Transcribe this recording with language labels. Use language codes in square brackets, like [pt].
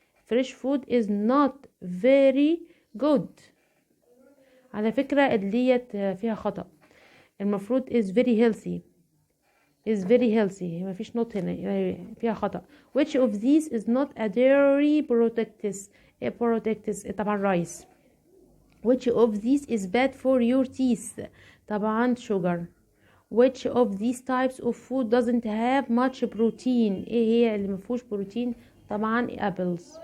[en] Fresh food is not very good. [ar] على فكرة ديت فيها خطأ. المفروض [en] is very healthy. is very healthy. [ar] ما فيش not هنا فيها خطأ. [en] which of these is not a dairy products [ar] طبعا [en] rice. which of these is bad for your teeth [ar] طبعا [en] sugar. which of these types of food doesn't have much protein [ar] ايه هي اللي مفيهوش بروتين؟ طبعا [en] apples.